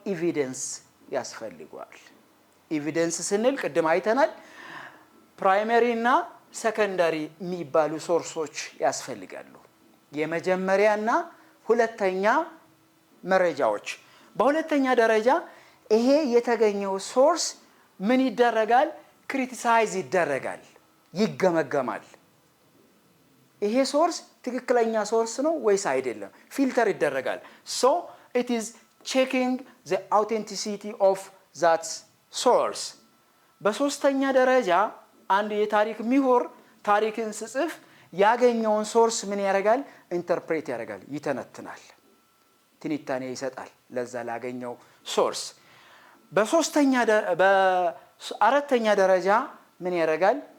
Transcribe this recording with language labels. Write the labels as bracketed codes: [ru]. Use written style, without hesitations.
[am] ኤቪደንስ ያስፈልጋል። ኤቪደንስ ስንል ቅድም አይተናል፣ ፕራይመሪ እና ሰከንዳሪ የሚባሉ ሶርሶች ያስፈልጋሉ። የመጀመሪያና ሁለተኛ መረጃዎች። በሁለተኛ ደረጃ ይሄ የተገኘው ሶርስ ምን ይደረጋል? ክሪቲሳይዝ ይደረጋል፣ ይገመገማል። ይሄ ሶርስ ትክክለኛ ሶርስ ነው ወይስ አይደለም? ፊልተር ይደረጋል። [en] so it is checking the authenticity of that source. [am] በሶስተኛ ደረጃ አንድ የታሪክ ምሁር ታሪክን ሲጽፍ ያገኘውን ሶርስ ምን ያደርጋል? ኢንተርፕሬት ያደርጋል፣ ይተነትናል፣ ትንታኔ ይሰጣል ለዛ ላገኘው ሶርስ። በአራተኛ ደረጃ ምን ያደርጋል?